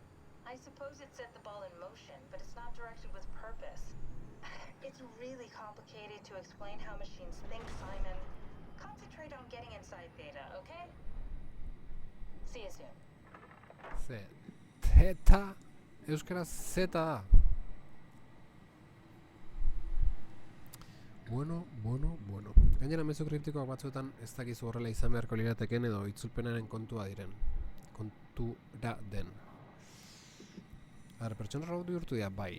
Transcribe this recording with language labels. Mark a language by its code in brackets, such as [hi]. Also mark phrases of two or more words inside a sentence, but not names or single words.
[en] I suppose it set the ball in motion, but it's not directed with purpose. It's really complicated to explain how machines think, Simon. Concentrate on getting inside Theta, okay? See you soon. Theta, [eu] euskaraz zeta. Bueno. Gainera mezu kritikoak batzuetan ez dakizu horrela izan beharko lirateken edo itzulpenaren kontura den. Pertsona robot bihurtu dira, bai.